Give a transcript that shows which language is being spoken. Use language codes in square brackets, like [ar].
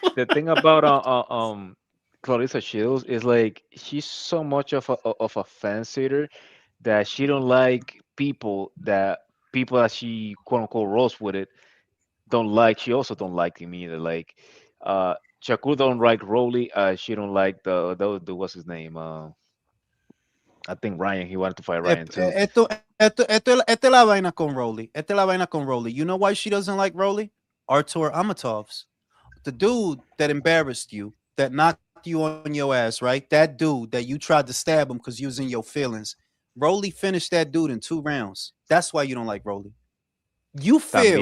[en] The thing about Clarissa Shields is like she's so much of a fan sitter that she don't like people that she quote unquote roast with it don't like. She also don't like him either. Like Shakur don't like Rolly. She don't like the what's his name? I think Ryan, he wanted to fight Ep- Ryan too. [es] Esta es la vaina con Rolly. Esta es la vaina con Rolly. [en] You know why she doesn't like Rolly? Artur Amatovs, the dude that embarrassed you, that knocked you on your ass, right? That dude that you tried to stab him because you was in your feelings. Rolly finished that dude in 2 rounds. That's why you don't like Rolly. You feel